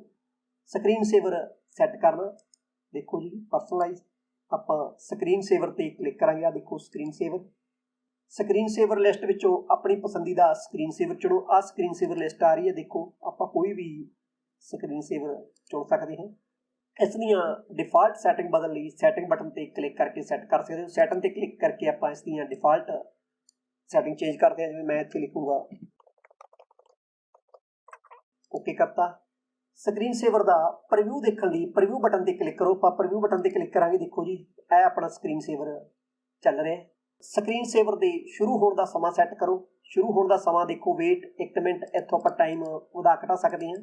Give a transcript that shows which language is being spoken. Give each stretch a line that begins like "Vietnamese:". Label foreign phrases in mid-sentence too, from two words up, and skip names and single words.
English: screen saver set
Punjabi: ਕਰਨਾ। ਦੇਖੋ ਜੀ ਪਰਸਨਲਾਈਜ਼, ਆਪਾਂ
English: screen saver
Punjabi: ਤੇ ਕਲਿੱਕ ਕਰਾਂਗੇ। ਆ ਦੇਖੋ
English: screen saver list
Punjabi: ਵਿੱਚੋਂ ਆਪਣੀ ਪਸੰਦੀਦਾ
English: screen saver
Punjabi: ਚੁਣੋ। ਆਹ
English: screen saver list
Punjabi: ਆ ਰਹੀ ਹੈ। ਦੇਖੋ ਆਪਾਂ ਕੋਈ ਵੀ
English: screen saver
Punjabi: ਚੁਣ ਸਕਦੇ ਹਾਂ। ਇਸ ਦੀਆਂ
English: default setting
Punjabi: ਬਦਲਨੇ ਲਈ
English: setting button
Punjabi: ਤੇ ਕਲਿੱਕ ਕਰਕੇ ਸੈੱਟ ਕਰ ਸਕਤੇ ਹੋ। ਸੈਟਿੰਗ ਤੇ ਕਲਿੱਕ ਕਰਕੇ ਆਪਾਂ ਇਸ ਦੀਆਂ
English: default setting change
Punjabi: ਕਰਤੇ ਹੈਂ। ਜਿਵੇਂ ਮੈਂ ਇੱਥੇ ਲਿਖੂੰਗਾ ਓਕੇ ਕਰਤਾ।
English: screen saver
Punjabi: ਕਾ ਪ੍ਰੀਵਿਊ ਦੇਖਨੇ ਲਈ
English: preview button
Punjabi: ਤੇ ਕਲਿੱਕ ਕਰੋ। आपां
English: preview button
Punjabi: ਤੇ ਕਲਿੱਕ ਕਰਾਂਗੇ। ਦੇਖੋ ਜੀ ਯਹ ਅਪਨਾ
English: screen saver
Punjabi: ਚੱਲ ਰਿਹਾ ਹੈ।
English: screen saver
Punjabi: ਕੇ ਸ਼ੁਰੂ ਹੋਨੇ ਕਾ ਸਮਾ ਸੈੱਟ ਕਰੋ। ਸ਼ੁਰੂ ਹੋਨੇ ਕਾ ਸਮਾ ਦੇਖੋ ਵੇਟ 1 ਮਿੰਟ, ਇੱਥੋਂ ਆਪਾਂ ਟਾਈਮ ਵਧਾ ਘਟਾ ਸਕਤੇ ਹੈਂ।